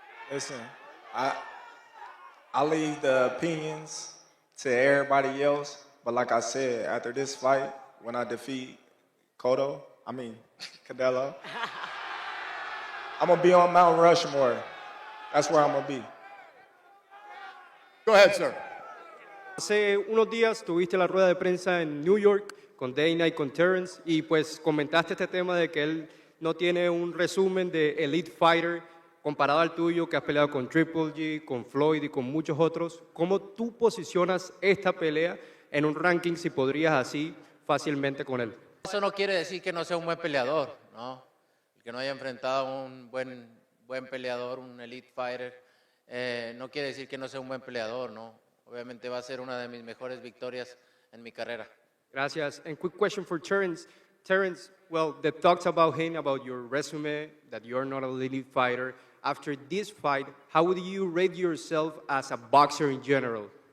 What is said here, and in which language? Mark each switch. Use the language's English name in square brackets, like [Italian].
[English] Listen, I leave the opinions to everybody else, but like I said, after this fight, when I defeat Canelo, I'm going to be on Mount Rushmore. That's where I'm going to be. Go ahead, sir. [Spanish] Hace unos días tuviste la rueda de prensa en New York con Dana y con Terence y pues comentaste este tema de que él no tiene un resumen de Elite Fighter comparado al tuyo, que has peleado con Triple G, con Floyd y con muchos otros. ¿Cómo tú posicionas esta pelea en un ranking si podrías así fácilmente con él? Eso no quiere decir que no sea un buen peleador, ¿no? El que no haya enfrentado a un buen peleador, un Elite Fighter, no quiere decir que no sea un buen peleador, ¿no? Obviamente va a ser una de mis mejores victorias en mi carrera. Gracias. [English] And quick question for Terence. Terence, well, the talks about him, about your resume, that you're not a elite fighter. After this fight, how would you rate yourself as a boxer in general?